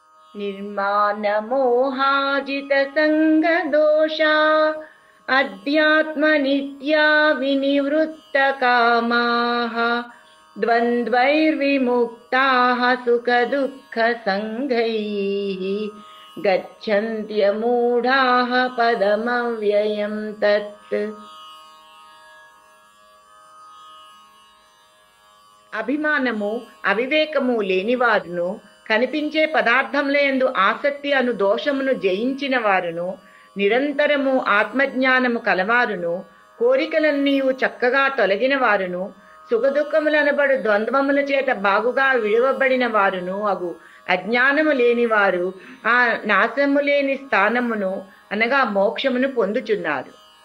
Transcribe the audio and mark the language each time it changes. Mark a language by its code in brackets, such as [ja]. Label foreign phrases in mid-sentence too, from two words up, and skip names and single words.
[sa] निर्मानमोहाजितसङ्गदोषा अध्यात्मनित्या विनिवृत्तकामाः द्वन्द्वैर्विमुक्ताः सुखदुःखसङ्गैः गच्छन्त्यमूढाः पदमव्ययं तत्। [te] అభిమానము అవివేకము లేనివారును, కనిపించే పదార్థములందు ఆసక్తి అను దోషమును జయించిన వారును, నిరంతరము ఆత్మజ్ఞానము కలవారును, కోరికలన్నీ చక్కగా తొలగిన వారును, సుఖదుఖములనబడు ద్వంద్వముల చేత బాగుగా విడువబడిన వారును అగు అజ్ఞానము లేనివారు ఆ నాశము లేని స్థానమును అనగా మోక్షమును పొందుచున్నారు.